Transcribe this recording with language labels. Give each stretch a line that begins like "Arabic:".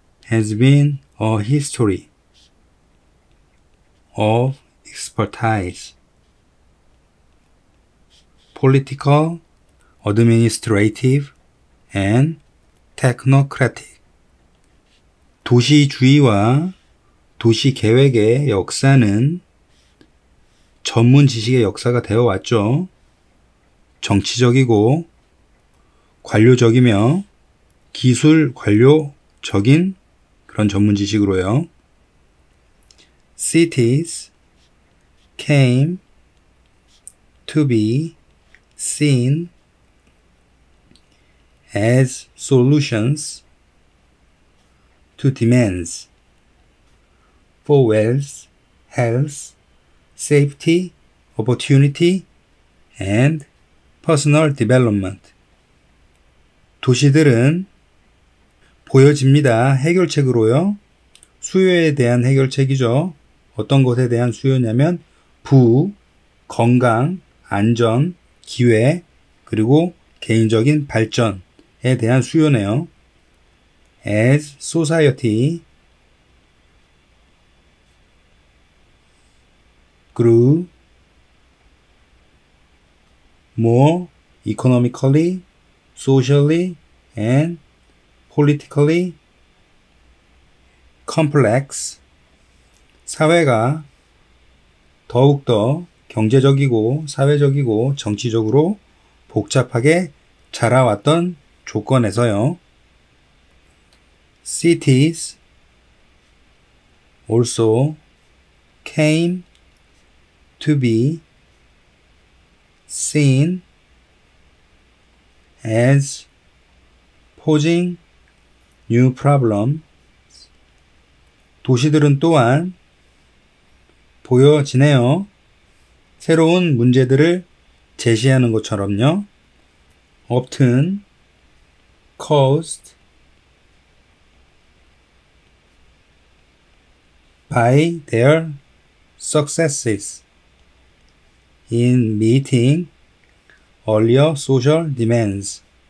English: has been a history of expertise, political, administrative, and technocratic.
Korean: 도시주의와 도시계획의 역사는 전문 지식의 역사가 되어 왔죠. 정치적이고 관료적이며 기술 관료적인 그런 전문 지식으로요.
English: Cities came to be seen as solutions to demands for wealth, health, safety, opportunity, and personal development.
Korean: 도시들은 보여집니다. 해결책으로요. 수요에 대한 해결책이죠. 어떤 것에 대한 수요냐면 부, 건강, 안전, 기회, 그리고 개인적인 발전에 대한 수요네요.
English: As society grew more economically, socially, and politically complex,
Korean: 사회가 더욱더 경제적이고 사회적이고 정치적으로 복잡하게 자라왔던 조건에서요.
English: Cities also came to be seen as posing new problems.
Korean: 도시들은 또한 보여지네요. 새로운 문제들을 제시하는 것처럼요.
English: often caused by their successes in meeting earlier social demands.